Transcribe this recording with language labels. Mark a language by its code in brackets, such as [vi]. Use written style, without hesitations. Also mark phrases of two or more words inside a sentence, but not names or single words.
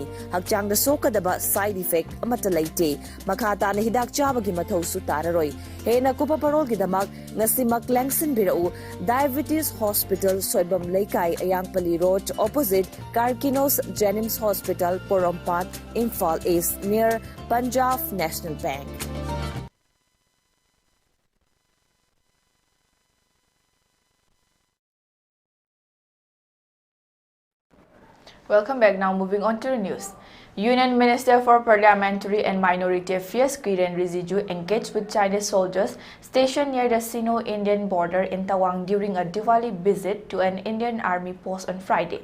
[mni] Hakjang da sokadaba [en] side effect [mni] amata laite. Makata na hidak chabagi mathaw su tararoy. Hena kupa parol gidamak ngasi maklangsin birau Diabetes Hospital Soibam Laikai Ayangpali Road opposite Karkinos Jenims Hospital Porompat Imphal East near Punjab National Bank. [en] Welcome back. Now moving on to the news. Union Minister for Parliamentary and Minority Affairs Kiren Rijiju engaged with Chinese soldiers stationed near the Sino-Indian border in Tawang during a Diwali visit to an Indian Army post on Friday.